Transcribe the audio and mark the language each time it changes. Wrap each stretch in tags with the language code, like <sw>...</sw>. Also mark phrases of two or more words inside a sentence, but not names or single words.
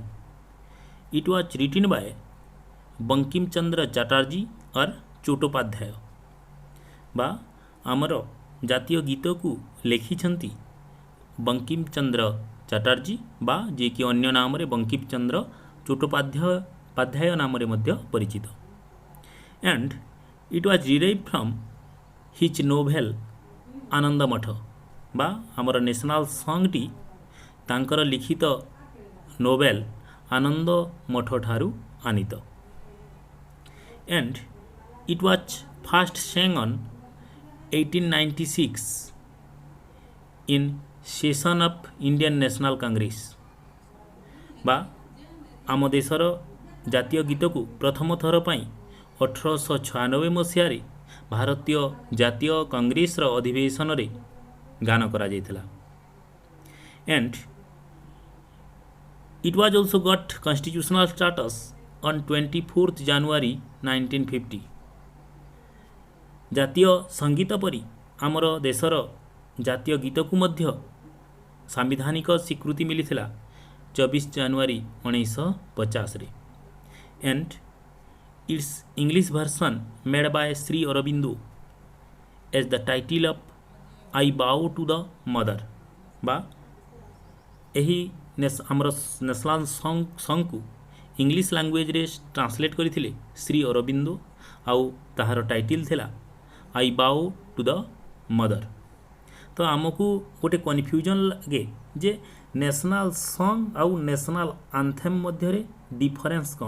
<en>It was written by</en> <or>ବଙ୍କିମ ଚନ୍ଦ୍ର ଚାଟାର୍ଜୀ ଅର୍ ଚଟ୍ଟୋପାଧ୍ୟାୟ ବା ଆମର ଜାତୀୟ ଗୀତକୁ ଲେଖିଛନ୍ତି ବଙ୍କିମ ଚନ୍ଦ୍ର ଚାଟାର୍ଜୀ ବା ଯିଏକି ଅନ୍ୟ ନାମରେ ବଙ୍କିମ ଚନ୍ଦ୍ର ଚଟ୍ଟୋପାଧ୍ୟାୟ ନାମରେ ମଧ୍ୟ ପରିଚିତ.</or> <en>And it was derived from his novel</en> <or>ଆନନ୍ଦ ମଠ ବା ଆମର ନ୍ୟାସନାଲ୍ ସଙ୍ଗଟି ତାଙ୍କର ଲିଖିତ ନୋବେଲ ଆନନ୍ଦ ମଠ ଠାରୁ ଆନିତ.</or> <en>And it was first sang on 1896 in session of Indian National Congress</en> <or>ବା ଆମ ଦେଶର ଜାତୀୟ ଗୀତକୁ ପ୍ରଥମ ଥର ପାଇଁ 1896 ମସିହାରେ ଭାରତୀୟ ଜାତୀୟ କଂଗ୍ରେସର ଅଧିବେଶନରେ ଗାନ କରାଯାଇଥିଲା.</or> <en>And it was also got constitutional status on 24th January 1950</en> <or>ଜାତୀୟ ସଙ୍ଗୀତ ପରି ଆମର ଦେଶର ଜାତୀୟ ଗୀତକୁ ମଧ୍ୟ ସାମ୍ବିଧାନିକ ସ୍ୱୀକୃତି ମିଳିଥିଲା 24 ଜାନୁଆରୀ 1950ରେ.</or> <en>And its English version made by Sri Aurobindo as the title of I bow to the mother</en> <or>ବା ଏହି ଆମର ନ୍ୟାସନାଲ୍ ସଙ୍ଗକୁ ଇଂଲିଶ ଲାଙ୍ଗୁଏଜରେ ଟ୍ରାନ୍ସଲେଟ୍ କରିଥିଲେ ଶ୍ରୀ ଅରବିନ୍ଦୋ ଆଉ ତାହାର ଟାଇଟଲ୍ ଥିଲା ଆଇ ବାଉ ଟୁ ଦ ମଦର. ତ ଆମକୁ ଗୋଟେ କନଫ୍ୟୁଜନ୍ ଲାଗେ ଯେ</or> <en>national song</en> <or>ଆଉ</or> <en>national anthem</en> <or>ମଧ୍ୟରେ ଡିଫରେନ୍ସ କ'ଣ.</or>